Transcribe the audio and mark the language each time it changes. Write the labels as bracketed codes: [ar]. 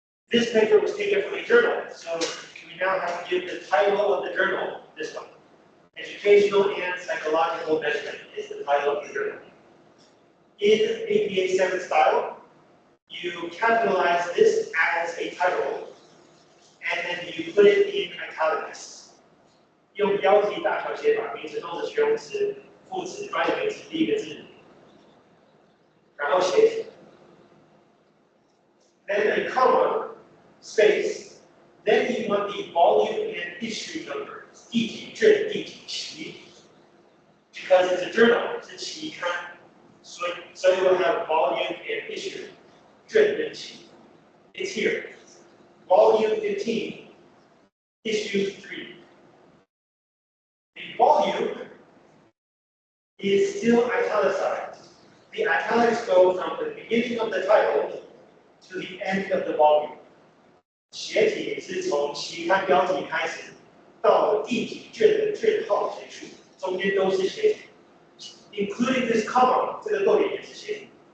[en] This paper was taken from a journal, so we now have to give the title of the journal, this one. Educational and Psychological Measurement is the title of the journal. In APA 7 style, you capitalize this as a title, and then you put it in italics. [zh] 用标题大小写法，名词、动词、形容词、副词、专有名词第一个字。然后写 [en] then a comma, space, then you want the volume and issue number, [zh] 第几卷、第几期 [en] because it's a journal, [zh] 是期刊 [en] so you will have volume and issue, [zh] 卷跟期 [en] it's here, volume 15, issue 3. The volume is still italicized. The italics go from the beginning of the title to the end of the volume. [zh] 写体是从期刊标题开始，到第几卷的卷号结束，中间都是写体 ， [en] including this comma， [zh] 这个逗点也是写体。